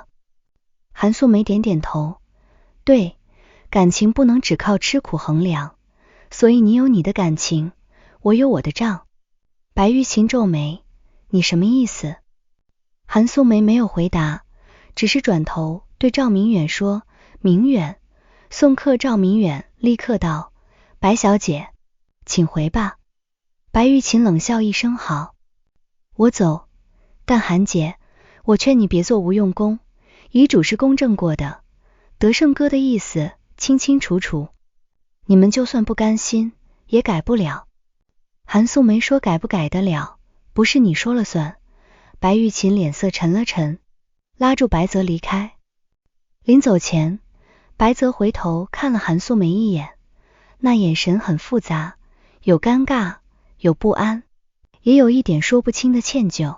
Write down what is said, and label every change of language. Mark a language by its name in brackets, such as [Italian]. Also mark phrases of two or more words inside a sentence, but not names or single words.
[Chinese] 韓素梅點點頭，對，感情不能只靠吃苦衡量，所以你有你的感情，我有我的賬。白玉琴皺眉，你什麼意思？韓素梅沒有回答，只是轉頭對趙明遠說，明遠。送客趙明遠立刻道，白小姐，請回吧。白玉琴冷笑一聲，好，我走。但韓姐，我勸你別做无用功，遺囑是公證過的，德勝哥的意思清清楚楚，你們就算不甘心也改不了。韓素梅說，改不改得了，不是你說了算。白玉琴臉色沉了沉，拉住白澤離開。臨走前，白澤回頭看了韓素梅一眼，那眼神很複雜，有尷尬，有不安，也有一點說不清的歉疚。